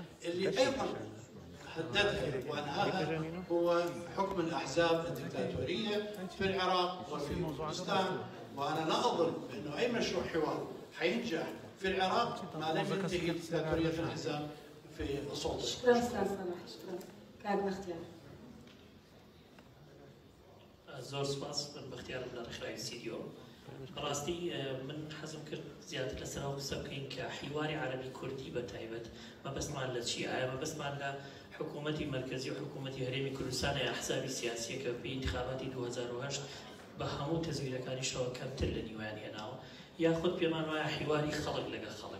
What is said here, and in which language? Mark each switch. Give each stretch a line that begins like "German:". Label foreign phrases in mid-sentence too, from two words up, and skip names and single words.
Arabic: اللي أيضا هددها وأنهاها هو حكم الأحزاب الدكتاتورية في العراق وفي كردستان. وأنا لا أظن أنه أي مشروع حوار حينجح في العراق ما لم ينتهي دكتاتورية الأحزاب في السلطة. شكرا أستاذ صلاح، شكرا. كان اختيار.
Central Kurdish: زۆر سپاس بەختیارم لە ڕێکخراوی سیدیۆ. بەڕاستی من حەزم کرد زیاتر لەسەرەوە قسە بکەین کە حیواری عەرەبی کوردی بەتایبەت مەبەستمان لە چی؟ ئایا مەبەستمان لە حکوومەتی مرکزی و حکوومەتی هەرێمی کوردستان یا ئەحزابی سیاسیە کە پێی انتخاباتی 2008 بە هەموو تەزویرەکانیشەوە کەمتر لە نیویان هێناوە، یاخود پێمان وایە حیواری خەڵک لەگە خەڵک؟